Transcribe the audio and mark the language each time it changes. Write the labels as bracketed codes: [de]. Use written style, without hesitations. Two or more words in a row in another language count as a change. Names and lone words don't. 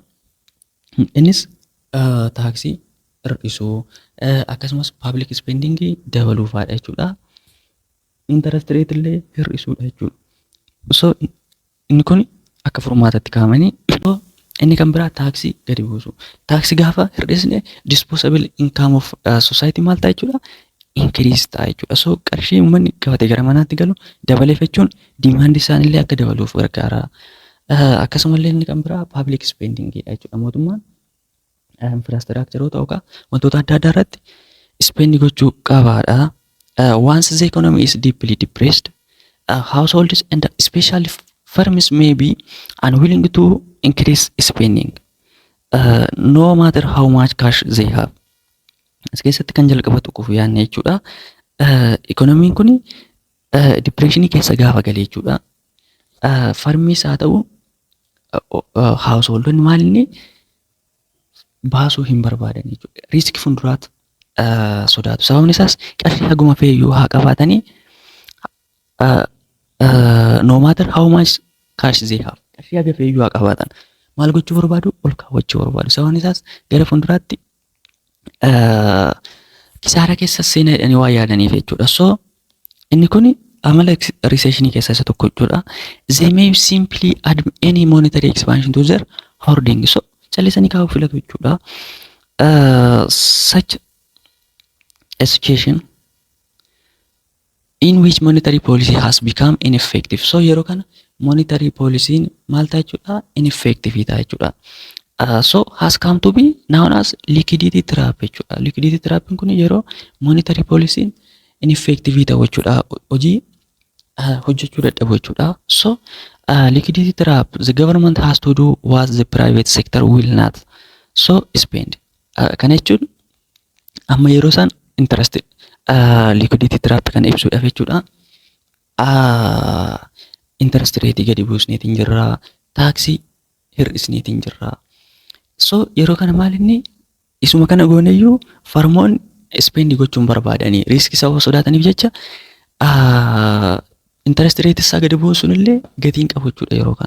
[om] Innis taaksii hir'isuu akkasumas [en] public spending [om] dabaluu fa'aadha jechuudha. [en] Interest rate [om] illee hir'isuudha jechuudha. So inni kun akka furmaatatti kaa'amanii inni kan biraa taaksii gadi buusu. Taaksii gaafa hir'isne [en] disposable income of society [om] maal ta'a jechuudha? Increase ta'a jechuudha. So qarshii uummanni qabatee gara manaatti galu dabaleef jechuun demand isaanillee akka dabaluuf gargaara. Akkasumallee inni kan biraa [en] public spending [om] jechuudha. Mootummaan infrastructureota yookaan wantoota adda addaa irratti spend gochuu qabaadha. [en] Once the economy is deeply depressed, households and especially firms may be unwilling to increase spending no matter how much cash they have. [om] As keessatti kan jalqabatu qofu yaadne jechuudha. Ikoonomiin kun dipireeshinii keessa gaafa galee jechuudha. Farmiis haa ta'u householdonni maal inni baasuu hin barbaadan jechuudha. Riiskii fuulduraatti sodaatu. Sababni isaas qarshii haguma feeyyuu haa qabaatanii [en] no matter how much cash they have. [om] Qarshii haga feeyyuu haa qabaatan. Maal gochuu barbaadu? Ol kaawwachuu barbaadu. Sababni isaas gara fuulduraatti kisaara keessa seenaa jedhanii waa yaadaniif jechuudha. So inni kun amala recessionii keessaa isa tokko jechuudha. [en] They may simply add any monetary expansion to their hoarding. [om] So callisanii kaa'uu filatu jechuudha. [en] Such a situation in which monetary policy has become ineffective. [om] So yeroo kana [en] monetary policy [om] maal ta'a jechuudha? Ineffective ta'a jechuudha. [en] So has come to be known as liquidity trap jechuudha. Liquidity trap [om] kun yeroo [en] monetary policy ineffective [om] ta'u jechuudha. Hojii hojjechuu dadhabu jechuudha. [en] So liquidity trap, the government has to do what the private sector will not. So spend. [om] Kana jechuun amma yeroo isaan [en] interested liquidity trap [om] kan ibsuudhaaf jechuudha. [en] Interest rate [om] gadi buusneetiin jirra. Taaksii hir'isneetiin jirra. So yeroo kana maal inni isuma kana gooneyyuu farmoon spend gochuun barbaadanii riiskii sababa sodaataniif jecha [en] interest rate [om] isaa gadi buusuun illee gatiin qabu jechuudha yeroo kana.